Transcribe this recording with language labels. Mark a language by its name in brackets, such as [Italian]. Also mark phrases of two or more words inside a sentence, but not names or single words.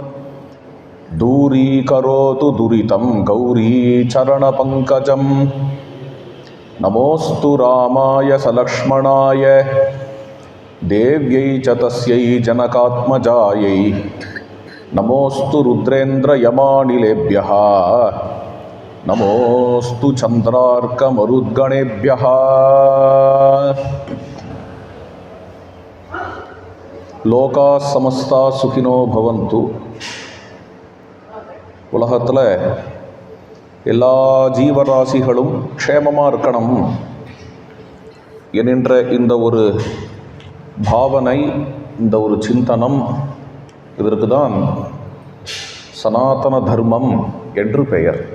[Sanskrit] दूरीकरोतु दुरितं गौरीचरणपङ्कजं नमोऽस्तु रामाय सलक्ष्मणाय देव्यै च तस्यै जनकात्मजायै नमोऽस्तु रुद्रेन्द्रयमानिलेभ्यः नमोऽस्तु चन्द्रार्कमरुद्गणेभ्यः। लोकाः समस्ताः सुखिनो भवन्तु. [Tamil] உலகத்தில் எல்லா ஜீவராசிகளும் க்ஷேமமாக இருக்கணும் என்கின்ற இந்த ஒரு பாவனை, இந்த ஒரு சிந்தனம், இதற்கு தான் சனாதன தர்மம் என்று பெயர்.